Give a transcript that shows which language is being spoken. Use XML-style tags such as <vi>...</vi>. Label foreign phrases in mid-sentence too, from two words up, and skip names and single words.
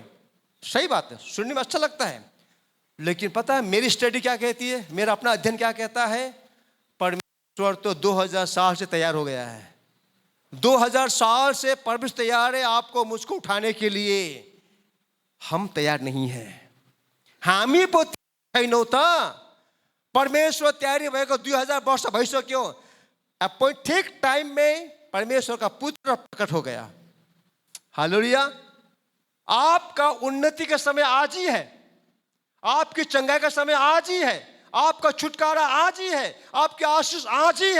<hi>सही बात है, सुनने में अच्छा लगता है. लेकिन पता है मेरी स्टडी क्या कहती है, मेरा अपना अध्ययन क्या कहता है? परमेश्वर तो 2000 साल से तैयार हो गया है. 2000 साल से परमेश्वर तैयार है आपको मुझको उठाने के लिए. हम तैयार नहीं हैं.</hi> <ne>हामी पो छैनौँ त. परमेश्वर तैयारी भएको 2000 वर्ष भइसक्यो.</ne> <hi>अपॉइंट ठीक टाइम में परमेश्वर का पुत्र प्रकट हो गया. हालेलुया. आपका उन्नति का समय आज ही है. आपकी चंगाई का समय आज ही है. आपका छुटकारा आज ही है. आपके आशीष आज ही है.</hi>